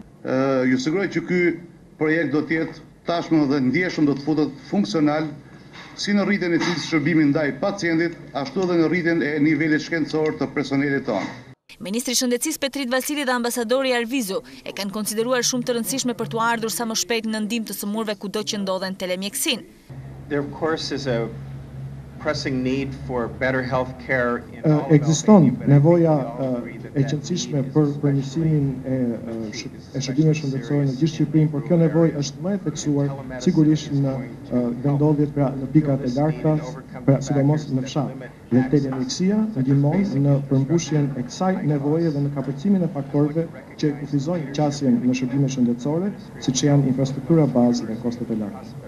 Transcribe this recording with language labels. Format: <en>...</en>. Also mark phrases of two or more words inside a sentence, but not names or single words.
<sq>Ju siguroj që ky projekt do të jetë tashmë dhe ndjeshëm do të futet funksional si në rritjen e cilësisë shërbimit ndaj pacientit, ashtu edhe në rritjen e nivelit shkencor të personelit tonë. Ministri i Shëndetësisë Petrit Vasili dhe ambasadori Arvizu e kanë konsideruar shumë të rëndësishme për të ardhur sa më shpejt në ndihmë të sëmurëve kudo që ndodhen telemjekësinë.</sq> <en>There of course is a pressing need for better health care in all of</en> <sq>Ekziston nevoja e qëndësishme për përmirësimin e shërbimeve shëndetësore në gjithë Shqipërinë, por kjo nevojë është më e theksuar sigurisht në vendodhjet pra në pikat e larta, pra sidomos në fshat. Dhe telemjekësia ndihmon në përmbushjen e kësaj nevoje dhe në kapërcimin e faktorëve që kufizojnë qasjen në shërbime shëndetësore, siç janë infrastruktura bazë dhe kostet e larta.</sq>